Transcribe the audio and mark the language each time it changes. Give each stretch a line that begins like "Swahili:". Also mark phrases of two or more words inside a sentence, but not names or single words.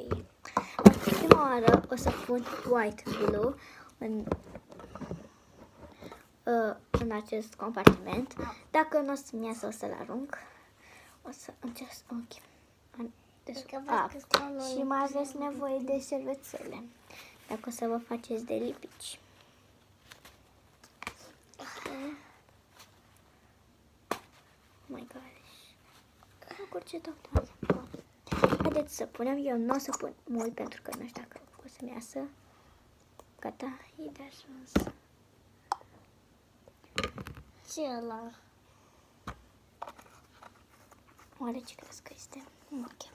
Romanian: Prima oară o să pun
English: white glue
Romanian: în acest compartiment. Dacă nu o să-mi iasă, o să-l arunc. O să încerc, ok. Și mai aveți nevoie de șervețele, dacă o să vă faceți de lipici.
English: Oh my gosh.
Romanian: Nu curge tot. Haideți să punem, eu nu o să pun mult pentru că nu știu dacă o să-mi iasă. Gata, e de ajuns. Ce ăla? Oare ce crezi că este? Ok.